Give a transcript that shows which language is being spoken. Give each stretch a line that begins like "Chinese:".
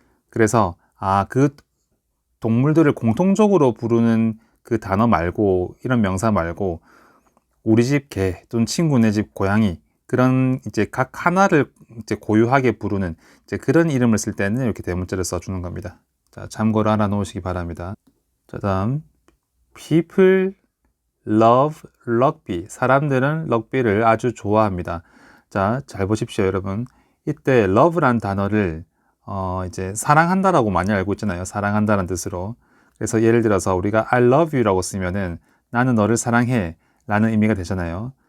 Korean: 그래서 그 동물들을 공통적으로 부르는 그 단어 말고, 이런 명사 말고 우리 집 개 또는 친구네 집 고양이, 그런 이제 각 하나를 이제 고유하게 부르는 이제 그런 이름을 쓸 때는 이렇게 대문자를 써주는 겁니다. 자, 참고로 알아 놓으시기 바랍니다. 자, 다음
English: people love rugby.
Korean: 사람들은 럭비를 아주 좋아합니다. 자, 잘 보십시오, 여러분. 이때 love란 단어를 이제 사랑한다라고 많이 알고 있잖아요. 사랑한다는 뜻으로. 그래서 예를 들어서 우리가
English: I love you
Korean: 라고 쓰면은 나는 너를 사랑해 라는 의미가 되잖아요.